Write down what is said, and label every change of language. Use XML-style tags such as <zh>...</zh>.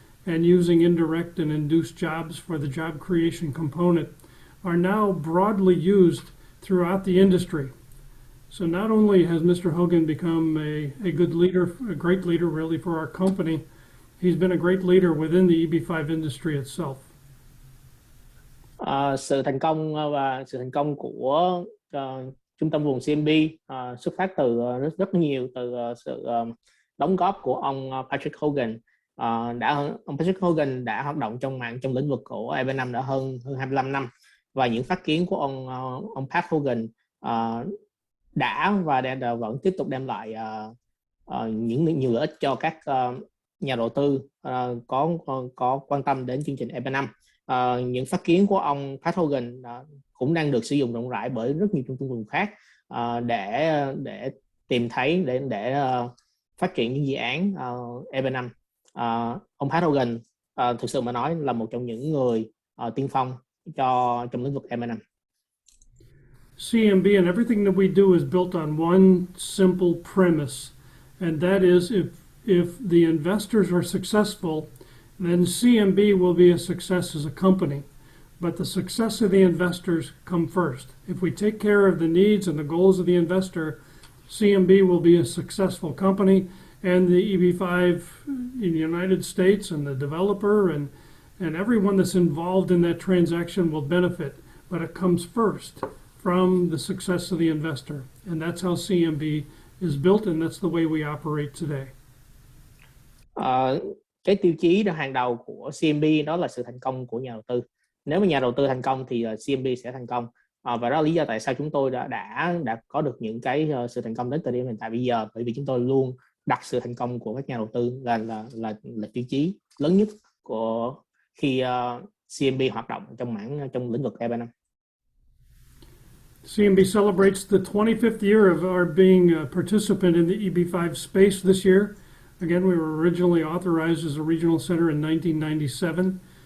<en>and using indirect and induced jobs for the job creation component are now broadly used throughout the industry. So not only has Mr. Hogan become a good leader, a great leader really for our company, he's been a great leader within the EB-5 industry itself.</en> <vi>Sự thành công và sự thành công của trung tâm vùng CMB xuất phát từ rất nhiều từ sự đóng góp của ông Patrick Hogan. Ông Patrick Hogan đã hoạt động trong lĩnh vực của EB-5 đã hơn 25 năm, và những phát kiến của ông Pat Hogan đã vẫn tiếp tục đem lại nhiều lợi ích cho các nhà đầu tư có quan tâm đến chương trình EB-5. Những phát kiến của ông Pat Hogan cũng đang được sử dụng rộng rãi bởi rất nhiều trung tâm vùng khác để tìm thấy để phát triển những dự án EB-5. Ông Pat Hogan thực sự mà nói là một trong những người tiên phong trong lĩnh vực EB-5.</vi> <en>CMB and everything that we do is built on one simple premise, and that is if the investors are successful, then CMB will be a success as a company. But the success of the investors come first. If we take care of the needs and the goals of the investor, CMB will be a successful company, and the EB-5 in the United States and the developer and everyone that's involved in that transaction will benefit. But it comes first from the success of the investor. And that's how CMB is built, and that's the way we operate today.</en> <vi>Cái tiêu chí hàng đầu của CMB đó là sự thành công của nhà đầu tư. Nếu mà nhà đầu tư thành công thì CMB sẽ thành công. Và đó là lý do tại sao chúng tôi đã có được những cái sự thành công đến thời điểm hiện tại bây giờ, bởi vì chúng tôi luôn đặt sự thành công của các nhà đầu tư là tiêu chí lớn nhất của khi CMB hoạt động trong lĩnh vực EB-5.</vi> <en>CMB celebrates the 25th year of our being a participant in the EB-5 space this year. Again, we were originally authorized as a regional center in 1997.</en>